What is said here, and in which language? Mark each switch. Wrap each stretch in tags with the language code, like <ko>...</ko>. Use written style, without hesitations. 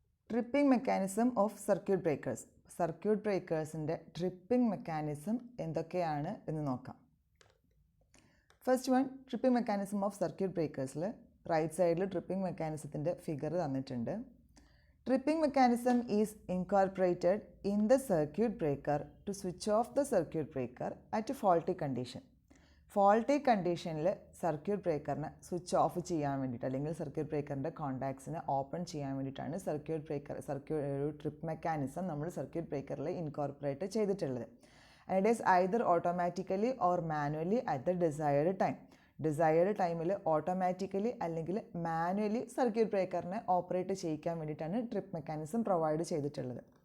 <en>Tripping mechanism of circuit breakers.</en> <ml>Circuit breakersന്റെ tripping mechanism എന്തൊക്കെയാണ് എന്ന് നോക്കാം. First one, tripping mechanism of circuit breakersൽ right സൈഡിൽ tripping mechanismത്തിന്റെ figure തന്നിട്ടുണ്ട്.</ml> <en>Tripping mechanism is incorporated in the circuit breaker to switch off the circuit breaker at a faulty condition.</en> <ml>Faulty കണ്ടീഷനിൽ circuit ബ്രേക്കറിനെ switch off ചെയ്യാൻ വേണ്ടിയിട്ട് അല്ലെങ്കിൽ circuit ബ്രേക്കറിൻ്റെ കോൺടാക്ട്സിനെ open ചെയ്യാൻ വേണ്ടിയിട്ടാണ് ഒരു trip mechanism നമ്മൾ സർക്യൂട്ട് ബ്രേക്കറിൽ ഇൻകോർപ്പറേറ്റ് ചെയ്തിട്ടുള്ളത്.</ml> <en>and it is either automatically or manually at the desired ടൈമിൽ</en> <ml>ഓട്ടോമാറ്റിക്കലി അല്ലെങ്കിൽ മാനുവലി സർക്യൂട്ട് ബ്രേക്കറിനെ ഓപ്പറേറ്റ് ചെയ്യിക്കാൻ വേണ്ടിയിട്ടാണ് ട്രിപ്പ് മെക്കാനിസം പ്രൊവൈഡ് ചെയ്തിട്ടുള്ളത്.</ml>